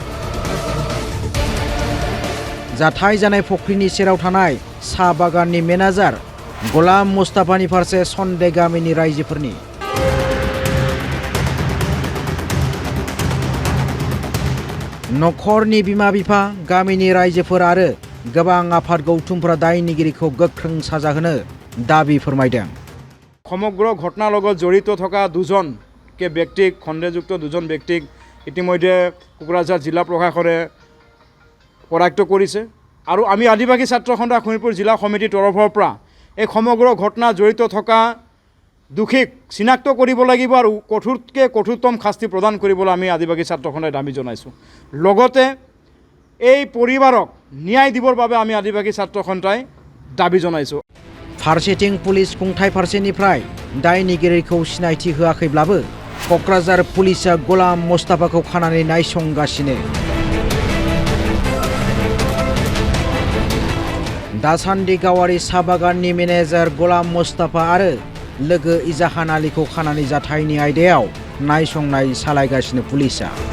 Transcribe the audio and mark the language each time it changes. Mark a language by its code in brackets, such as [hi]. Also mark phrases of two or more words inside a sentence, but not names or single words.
[brx] जाथाय जानाय फख्रिनि सेराव थानाय साहा बागाननि मेनेजार गलाम मुस्ताफानि फारसे सन्देह गामिनि रायजोफोरनि नखरनि बिमा बिफा गामिनि रायजोफोर आरो गोबां आफाद गौथुमफोरा दायनिगिरिखौ गोख्रों साजा होनो दाबी फोरमायदों [as] সমগ্ৰ ঘটনাৰ লগত জড়িত থকা দুজনকে ব্যক্তিক সন্দেহযুক্ত দুজন ব্যক্তিক ইতিমধ্যে কোকৰাঝাৰ জিলা প্ৰশাসনে কৰায়ত্ব কৰিছে আৰু আমি আদিবাসী ছাত্ৰ সন্থা শোণিতপুৰ জিলা সমিতিৰ তৰফৰ পৰা এই সমগ্ৰ ঘটনা জড়িত থকা দুখিক চিনাক্ত কৰিব লাগিব আৰু কঠোৰতকৈ কঠোৰতম শাস্তি প্ৰদান কৰিবলৈ আমি আদিবাসী ছাত্ৰ সন্থাই দাবী জনাইছোঁ লগতে এই পৰিবাৰক ন্যায় দিবৰ বাবে আমি আদিবাসী ছাত্ৰ সন্থাই দাবী জনাইছোঁ [brx] फारसेथिं पुलिस खुंथाय फारसेनिफ्राय दायनिगिरिखौ सिनायथि होआखैब्लाबो क'क्राझार पुलिसा गलाम मुस्ताफाखौ खानानै नायसंगासिनो दासान्दि गावारि साहा बागाननि मेनेजार गलाम मुस्ताफा आरो लोगो इजाहान आलीखौ खानानै जाथायनि आयदायाव नायसंनाय सालायगासिनो पुलिसा